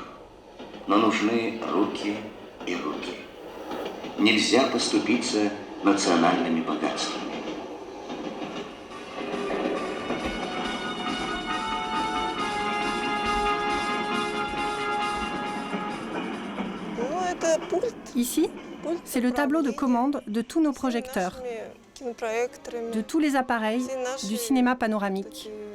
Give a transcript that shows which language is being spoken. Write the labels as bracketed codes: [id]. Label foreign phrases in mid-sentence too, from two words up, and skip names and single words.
[ru] «Но нужны руки и руки. Нельзя поступиться национальными богатствами». [fr] Ici, c'est le tableau de commande de tous nos projecteurs, de tous les appareils du cinéma panoramique.